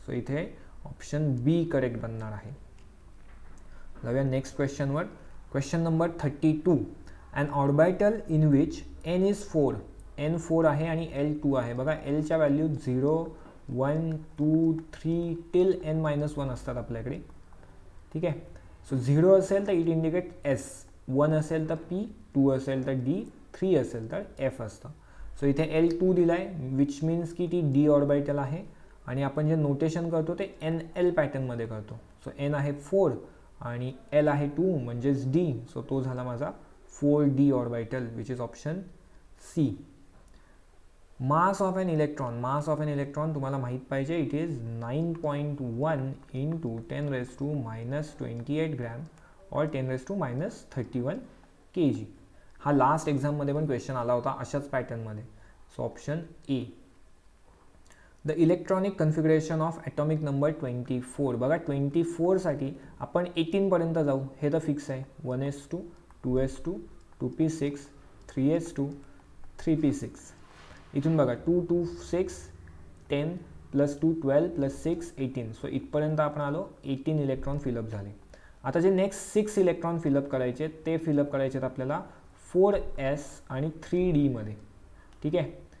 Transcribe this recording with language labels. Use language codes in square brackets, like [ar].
[mr] So इथे option बी correct बनणार आहे. जाऊया next क्वेश्चनवर. Question number 32, [en] An orbital in which n is 4. [mr] N 4 आहे आणि एल 2 आहे. बघा एलच्या व्हॅल्यू 0 1 2 3 टिल n-1 असतात आपल्याकडे. ठीक आहे, सो 0 असेल तर इट इंडिकेट एस, 1 असेल तर पी, 2 असेल तर डी, 3 असेल तर एफ असतं. सो इथे L2 दिला आहे, विच मीन्स की ती डी ऑर्बिटल आहे आणि आपण जे नोटेशन करतो ते NL पॅटर्नमध्ये करतो. सो एन आहे 4 आणि एल आहे 2 म्हणजेच डी. सो तो झाला माझा 4D orbital, [en] Which is option C. Mass of an electron [mr] तुम्हाला माहीत पाहिजे, [en] It is 9.1 into 10⁻⁻28 gram or 10⁻31 kg. [mr] हा लास्ट एक्झाममध्ये पण क्वेश्चन आला होता अशाच पॅटर्नमध्ये. [en] So option A. The electronic configuration of atomic number 24. [mr] बघा 24साठी आपण 18पर्यंत जाऊ हे तर फिक्स आहे. 1s2 2s2 2p6 3s2 3p6. इथून बघा 2 2 6 10 + 2 12 + 6 18. सो इथपर्यंत आपण आलो, 18 इलेक्ट्रॉन फिलअप झाले. आता जे नेक्स्ट 6 इलेक्ट्रॉन फिलअप करायचे ते फिलअप करायचे आहेत आपल्याला 4s आणि 3d मध्ये. ठीक आहे,